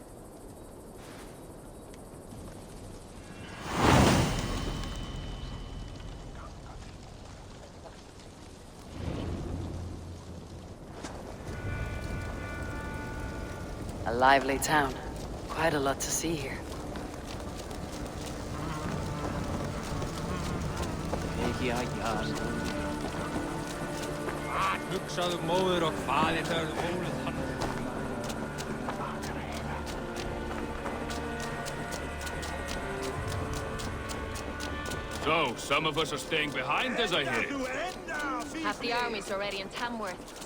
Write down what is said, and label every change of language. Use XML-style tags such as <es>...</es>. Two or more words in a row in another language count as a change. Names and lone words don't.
<en>A lively town. Quite a lot to see here.</en> <is>Hugsaðu móður og faðir þegar þú ólið hann.</is> <en>So, some of us are staying behind, as I hear. Half the army's already in Tamworth.</en>